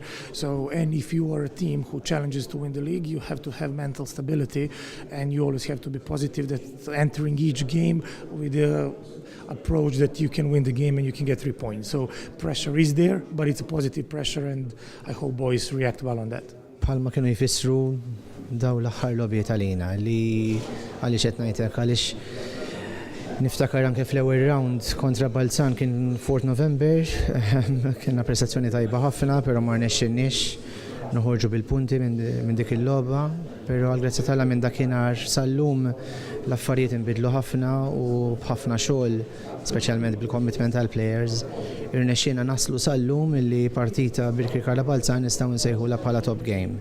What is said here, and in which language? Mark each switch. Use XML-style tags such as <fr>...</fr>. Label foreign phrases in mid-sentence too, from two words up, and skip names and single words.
<en>So, and if you are a team who challenges to win the league, you have to have mental stability, and you always have to be positive that entering each game with the approach that you can win the game and you can get 3 points. So pressure is there, but it's a positive pressure, and I hope boys react well on that.</en> <mt>Palma kienu jfissru daw l-aħħar lobby tal-ina li għaliex qed ngħidlek għaliex niftakar anke fl-ewwel round kontra Balzan kien 4 November, kienna prestazzjoni tajba ħafna, però ma rnexxinniex noħorġu bil-punti minn dik il-logħba, però għall-grazzi tagħha minn dakinhar sal-lum l-affarijiet inbidlu ħafna u b'ħafna xogħol, speċjalment bil-commitment tal-players, irnexxiena naslu sal-lum illi partita Birkirkara Balzan nistgħu nsejħula bħala</mt> <en>top game.</en>